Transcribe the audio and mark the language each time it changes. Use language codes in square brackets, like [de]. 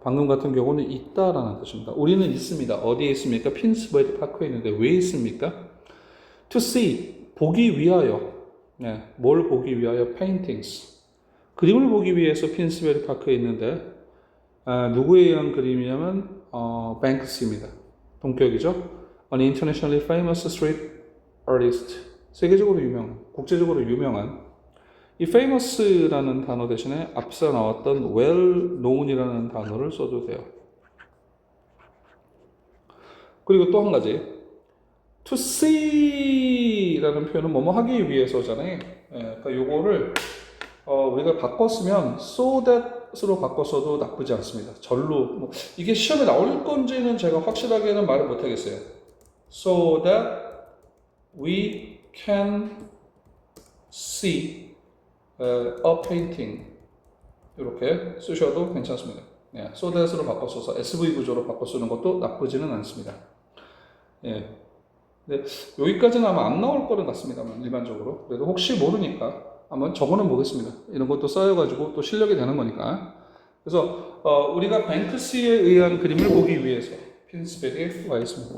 [ko] 방금 같은 경우는 있다라는 뜻입니다. 우리는 있습니다. 어디에 있습니까? 핀스베리 파크에 있는데 왜 있습니까? [en] To see, [ko] 보기 위하여. 네, 뭘 보기 위하여? Paintings. 그림을 보기 위해서 핀스베리 파크에 있는데 누구에 의한 그림이냐면 뱅크스입니다. 동격이죠. [en] An internationally famous street artist. [ko] 세계적으로 유명, 국제적으로 유명한 이 famous라는 단어 대신에 앞서 나왔던 well known이라는 단어를 써도 돼요. 그리고 또 한 가지 to see라는 표현은 뭐뭐 하기 위해서잖아요. 그러니까 요거를 우리가 바꿨으면 so that으로 바꿨어도 나쁘지 않습니다. 절로 뭐 이게 시험에 나올 건지는 제가 확실하게는 말을 못 하겠어요. [en] So that we can see a painting [ko] 이렇게 쓰셔도 괜찮습니다. 예, so that으로 바꿔서 SV 구조로 바꿔 쓰는 것도 나쁘지는 않습니다. 예. 네, 여기까지는 아마 안 나올 거는 같습니다만 일반적으로 그래도 혹시 모르니까 한번 적어는 보겠습니다. 이런 것도 쌓여가지고 또 실력이 되는 거니까. 그래서 우리가 뱅크시에 의한 그림을 보기 위해서 핀스백에 와 있습니다.